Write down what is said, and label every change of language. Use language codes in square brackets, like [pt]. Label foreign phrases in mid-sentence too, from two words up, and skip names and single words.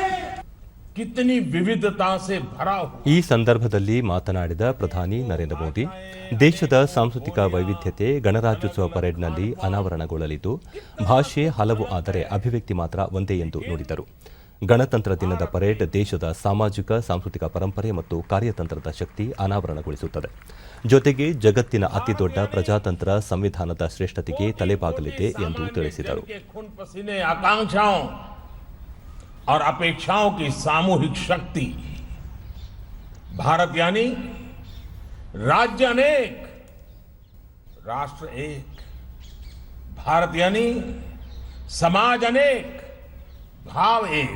[hi] कितनी विविधता से भरा हुआ. [kn] ಈ ಸಂದರ್ಭದಲ್ಲಿ ಮಾತನಾಡಿದ ಪ್ರಧಾನಿ ನರೇಂದ್ರ ಮೋದಿ, ದೇಶದ ಸಾಂಸ್ಕೃತಿಕ ವೈವಿಧ್ಯತೆ ಗಣರಾಜ್ಯೋತ್ಸವ ಪರೇಡ್ನಲ್ಲಿ ಅನಾವರಣಗೊಳ್ಳಲಿದ್ದು, ಭಾಷೆ ಹಲವು ಆದರೆ ಅಭಿವ್ಯಕ್ತಿ ಮಾತ್ರ ಒಂದೇ ಎಂದು ನುಡಿದರು. ಗಣತಂತ್ರ ದಿನದ ಪರೇಡ್ ದೇಶದ ಸಾಮಾಜಿಕ, ಸಾಂಸ್ಕೃತಿಕ ಪರಂಪರೆ ಮತ್ತು ಕಾರ್ಯತಂತ್ರದ ಶಕ್ತಿ ಅನಾವರಣಗೊಳಿಸುತ್ತದೆ. ಜೊತೆಗೆ ಜಗತ್ತಿನ ಅತಿದೊಡ್ಡ ಪ್ರಜಾತಂತ್ರ ಸಂವಿಧಾನದ ಶ್ರೇಷ್ಠತೆಗೆ ತಲೆಬಾಗಲಿದೆ ಎಂದು ತಿಳಿಸಿದರು. [hi] आकांक्षाओं और अपेक्षाओं की सामूहिक शक्ति. भारत यानी राज्य अनेक, राष्ट्र एक. भारत यानी समाज अनेक, भाव एक.